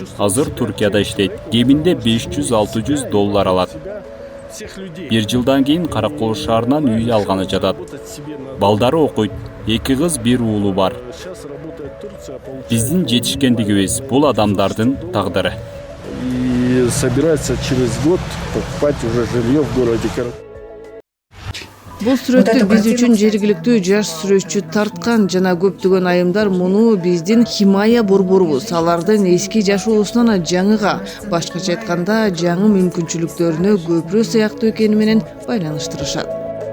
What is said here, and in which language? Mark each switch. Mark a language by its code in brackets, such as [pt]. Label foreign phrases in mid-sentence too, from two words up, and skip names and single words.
[ky] Азыр Туркияда иштейт. Кеминде $500-600 алат. 1 жылдан кийин Каракол шаарынан үй алганы жатат. Балдары окуйт. 2 кыз, 1 уулу бар. Биздин жетишкендигибиз бул адамдардын тагдыры. [ru] И собирается через год покупать уже жилье в городе Каракол. [ky] Бул сүрөттү биз үчүн жергиликтүү жаш сүрөтчү тарткан жана көптөгөн айымдар муну биздин Химая борборубуз алардын эски жашоосунан жаңыга, башкача айтканда жаңы мүмкүнчүлүктөрүнө көпүрө сыяктуу экени менен байланыштырышат.